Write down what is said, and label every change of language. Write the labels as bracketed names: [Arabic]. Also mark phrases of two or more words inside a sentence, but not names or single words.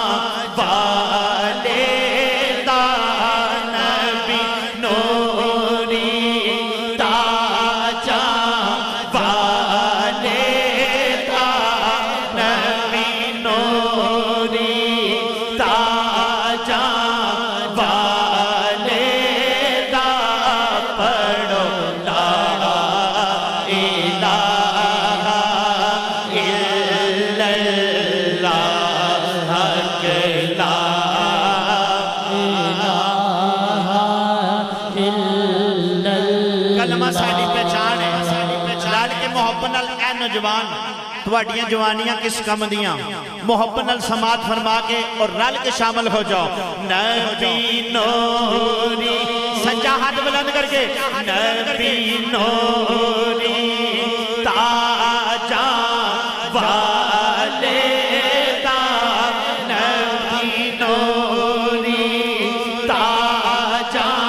[Punjabi] والے دا، نبی نوری تاجاں والے دا، نبی نوری تاجاں والے دا، پڑھو [Arabic] لا الہ الا اللہ، [Punjabi] حق [Arabic] لا الہ الا اللہ۔ [Punjabi] کلمہ ساڈی پہچان ہے، لال کے محبت نال اے نوجوان تواڈیاں جوانیاں کس کم دیاں، محبت نال سماعت فرما کے اور رل کے شامل ہو جاؤ۔ نبی نوری سچا ہاتھ بلند کر کے نبی نوری تاجا والے دا نبی نوری تاجا